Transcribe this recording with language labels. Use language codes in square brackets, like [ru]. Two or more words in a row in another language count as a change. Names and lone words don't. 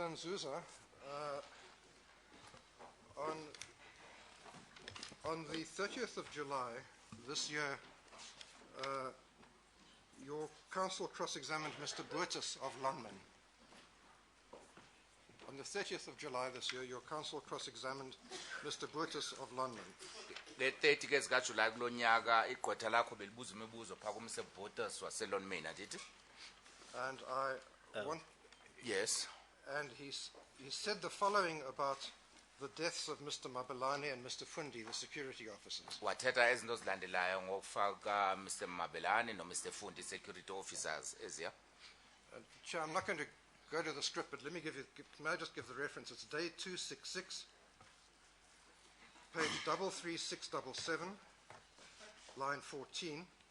[en] Nzuza, on the 30th of July this year, your counsel cross-examined Mr. Boertes of Lonmin. On the 30th of July this year, your counsel cross-examined Mr. Boertes of Lonmin. [xh] Le 30 ke zikaJuly kulo nyaka igqwetha lakho belibuza imibuzo phaka kumse Boertes waseLonmin andithi? [en] And I want... Yes. And he said the following about the deaths of Mr. Mabelane and Mr. Fundi, the security officers. [xh] Wathetha ezinto zilandelayo ngokufaka Mr. Mabelane no Mr. Fundi [en] security officers [xh] eziya. [en] Chair, I'm not going to go to the script, but may I just give the reference? It's day 266, page 33677, line 14.